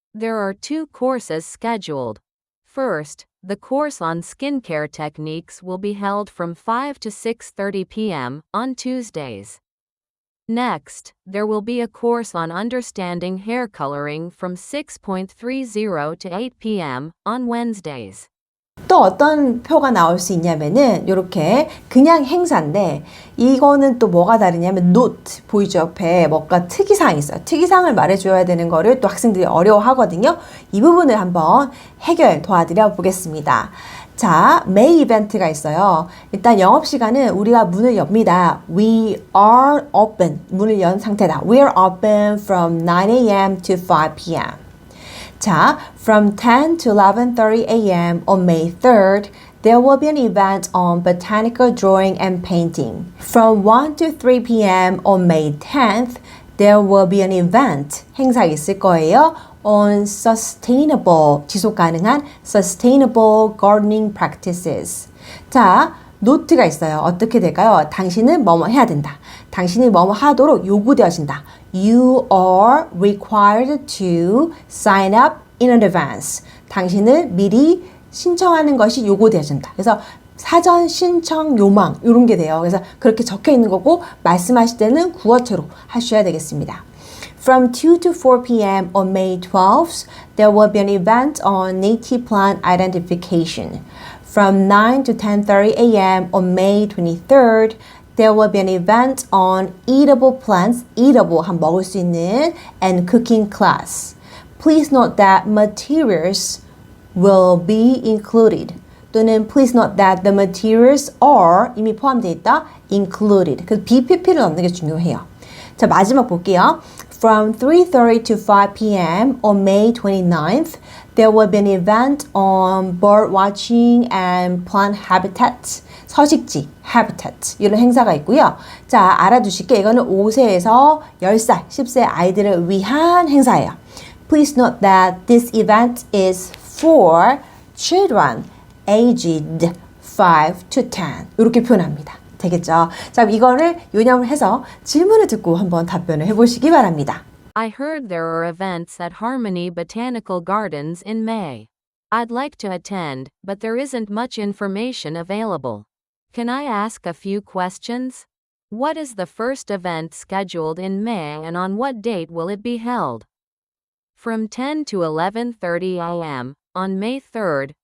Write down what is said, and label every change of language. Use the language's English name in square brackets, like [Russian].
[English] There are 2 courses scheduled. First, the course on skincare techniques will be held from 5 to 6:30 p.m. on Tuesdays. Next, there will be a course on understanding hair coloring from 6:30 to 8 p.m. on Wednesdays. [Korean] 또 어떤 표가 나올 수 있냐면은 이렇게 그냥 행사인데 이거는 또 뭐가 다르냐면 note 보이죠? 옆에 뭔가 특이사항이 있어요. 특이사항을 말해줘야 되는 거를 또 학생들이 어려워하거든요. 이 부분을 한번 해결 도와드려 보겠습니다. 자, May 이벤트가 있어요. 일단 영업시간은 우리가 문을 엽니다. [English] We are open. [Korean] 문을 연 상태다. [English] We are open from 9 a.m. to 5 p.m. [Korean] 자, [English] from 10 to 11:30 a.m. on May 3rd, there will be an event on botanical drawing and painting. From 1 to 3 p.m. on May 10th, there will be an event, [Korean] 행사 있을 거예요. [English] on sustainable, [Korean] 지속 가능한 [English] sustainable gardening practices. [Korean] 자, 노트가 있어요. 어떻게 될까요? 당신은 뭐뭐 해야 된다. 당신이 뭐뭐 하도록 요구되어진다. [English] You are required to sign up in advance. [Korean] 당신을 미리 신청하는 것이 요구되어진다. 그래서 사전 신청 요망 이런 게 돼요. 그래서 그렇게 적혀 있는 거고 말씀하실 때는 구어체로 하셔야 되겠습니다. [English] From 2 to 4 p.m. on May 12th, there will be an event on native plant identification. From 9 to 10:30 a.m. on May 23rd, there will be an event on eatable plants, eatable 한 [Korean] 먹을 수 있는, [English] and cooking class. Please note that materials will be included. 또는 please note that the materials are [Korean] 이미 포함되어 있다, [English] included. [Korean] 그래서 BPP를 넣는 게 중요해요. 자, 마지막 볼게요. [English] From 3:30 to 5 p.m. on May 29th, there will be an event on bird watching and plant habitat. [Korean] 서식지, habitat 이런 행사가 있고요. 자, 알아두실 게 이거는 5세에서 10살, 10세 아이들을 위한 행사예요. [English] Please note that this event is for children aged 5 to 10 [Korean] 이렇게 표현합니다. 되겠죠? 자, 이거를 요약을 해서 질문을 듣고 한번 답변을 해보시기 바랍니다. [English] I heard there are events at Harmony Botanical Gardens in May. I'd like to attend, but there isn't much information available. Can I ask a few questions? What is the first event scheduled in May and on what date will it be held? From 10 to 11:30 a.m. on May 3rd,